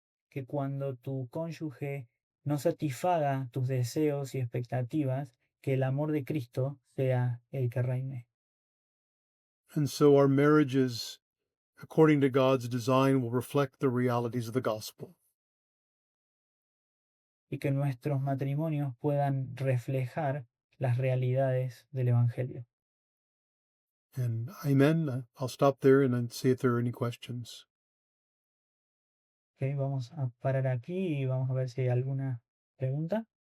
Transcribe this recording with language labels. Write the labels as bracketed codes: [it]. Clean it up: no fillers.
[es] Que cuando tu cónyuge no satisfaga tus deseos y expectativas, que el amor de Cristo sea el que reine. [en] And so our marriages, according to God's design, will reflect the realities of the gospel. [es] Y que nuestros matrimonios puedan reflejar las realidades del Evangelio. [en] And amen. I'll stop there and then see if there are any questions. [es] Ok, vamos a parar aquí y vamos a ver si hay alguna pregunta.